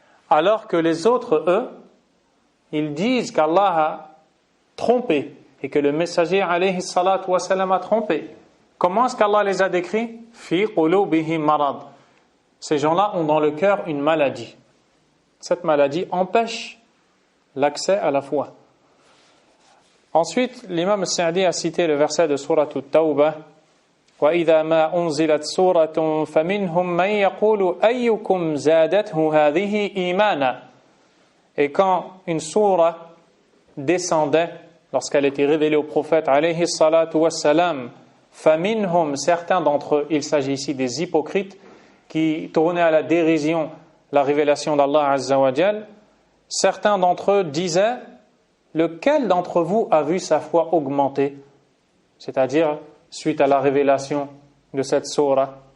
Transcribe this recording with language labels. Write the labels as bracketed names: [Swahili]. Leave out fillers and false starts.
[French] Alors que les autres, eux, ils disent qu'Allah a trompé et que le messager alayhi salatu wa salam a trompé. Comment est-ce qu'Allah les a décrits? [Arabic] Fi qulubihim marad. [French] Ces gens-là ont dans le cœur une maladie. Cette maladie empêche l'accès à la foi. Ensuite, l'imam Sa'di a cité le verset de Surah At-Tawbah [Arabic] وَإِذَا مَا أُنزِلَتْ سُورَةٌ فَمِنْهُمْ مَنْ يَقُولُ أَيُّكُمْ زَادَتْهُ هَذِهِ إِيمَانًا. [French] Et quand une sourate descendait, lorsqu'elle était révélée au prophète alayhi salatu wassalam, فَمِنْهُمْ, certains d'entre eux, il s'agit ici des hypocrites qui tournaient à la dérision la révélation d'Allah Azza wa Jal, certains d'entre eux disaient: lequel d'entre vous a vu sa foi augmenter, c'est-à-dire suite à la révélation de cette sourate.